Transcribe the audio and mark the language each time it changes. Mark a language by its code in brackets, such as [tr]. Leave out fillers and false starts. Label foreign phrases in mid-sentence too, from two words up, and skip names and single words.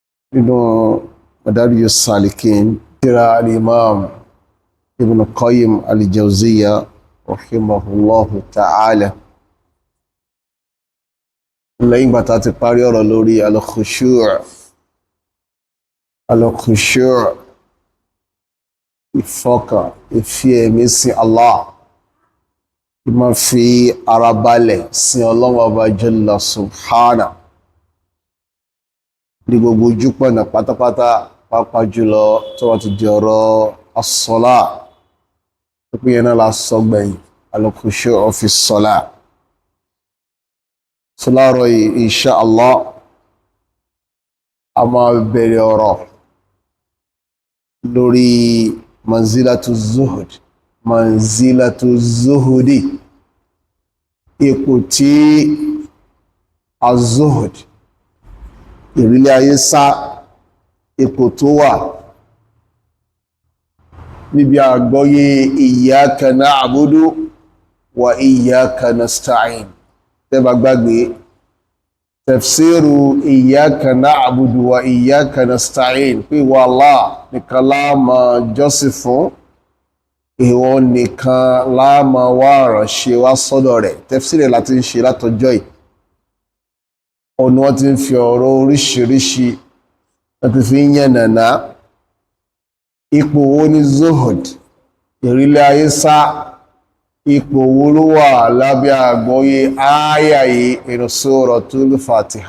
[yo] nínú Madaarijus-Saalikeen tírà al-Imam Ibn Qayyim al-Jawziyya [ar] رحمه الله تعالى. [yo] Lẹ́yìn bàtà ti parí ọ̀rọ̀ lórí al-khushu' ìfọkàn ìfi ẹ̀mí sí Allah, ìmọ̀ fi ara balẹ̀ sí Ọlọ́hun Ọba [ar] جل سبحانه [yo] ní gbogbo ojúpọ̀nà pátápátá, pàápàá jùlọ tó wá ti di ọ̀rọ̀ as-salah pípín yẹn náà la sọ gbẹ̀yìn [ar] الخشوع في الصلاة. [yo] Láàárọ̀ yìí [ar] إن شاء الله [yo] a máa bẹ̀rẹ̀ ọ̀rọ̀ lórí [ar] منزلة الزهد, [yo] ipò tí az-zuhd ìrílẹ̀ ayé sá, ipò tó wà níbi àgbọ́yé [ar] إياك نعبد وإياك نستعين. [yo] Tẹ́bà gbàgbé tafsiru [ar] إياك نعبد وإياك نستعين [yo] pé ìwọ Allah nìkan la máa jọ́sìn fún, ìwọ nìkan la máa wá ìrànṣẹ́ wá sọ́dọ̀ rẹ̀. Tafsiri láti ń ṣe látọjọ́ yìí, ọ̀nà wọ́n ti ń fi ọ̀rọ̀ oríṣiríṣi láti fi ń yànnàná ipò wo ni zuhud ìrílẹ̀ ayé sá, ipò wo ló wà lábẹ́ àgbọ́yé ááyà yìí inú Suratul Fatiha.